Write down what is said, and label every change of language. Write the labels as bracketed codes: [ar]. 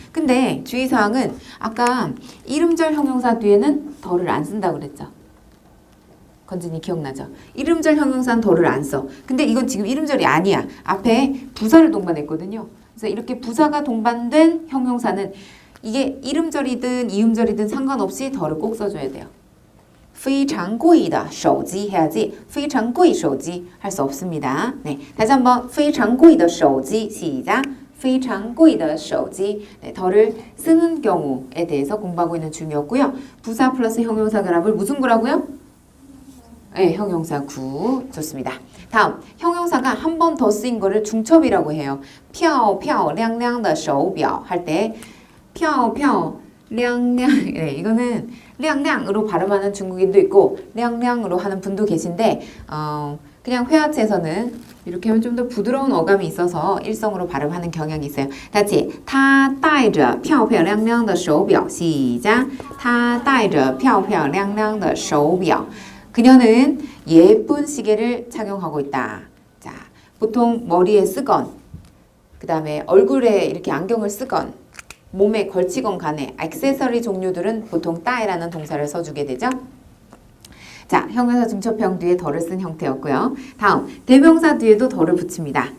[ko] 근데 주의사항은 아까 이름절 형용사 뒤에는 더를 안 쓴다고 그랬죠. 건진이 기억나죠? 이름절 형용사는 더를 안 써. 근데 이건 지금 이름절이 아니야. 앞에 부사를 동반했거든요. 그래서 이렇게 부사가 동반된 형용사는 이게 이름절이든 이음절이든 상관없이 더를 꼭 써줘야 돼요. [zh] 非常贵的手机 [ko] 해야지 [zh] 非常贵手机 [ko] 할 수 없습니다. 네, 다시 한번 [zh] 非常贵的手机 [ko] 시작 非常贵的手机 네, 더를 쓰는 경우에 대해서 공부하고 있는 중이었고요. 부사 플러스 형용사 결합을 무슨 구라고요? 네, 형용사 구 좋습니다. 다음 형용사가 한 번 더 쓰인 거를 중첩이라고 해요. [zh] 漂漂亮亮的手表 [ko] 할 때 漂漂亮亮 네, 이거는 량량으로 발음하는 중국인도 있고 량량으로 하는 분도 계신데 그냥 회화체에서는 이렇게 하면 좀 더 부드러운 어감이 있어서 일성으로 발음하는 경향이 있어요. 다시 [zh] 他戴着漂漂亮亮的手表 [ko] 시작 他戴着漂漂亮亮的手表 그녀는 예쁜 시계를 착용하고 있다. 자, 보통 머리에 쓰건 그 다음에 얼굴에 이렇게 안경을 쓰건 몸에 걸치건 간에 액세서리 종류들은 보통 따이라는 동사를 써주게 되죠. 자, 형용사 중첩형 뒤에 덜을 쓴 형태였고요. 다음, 대명사 뒤에도 덜을 붙입니다.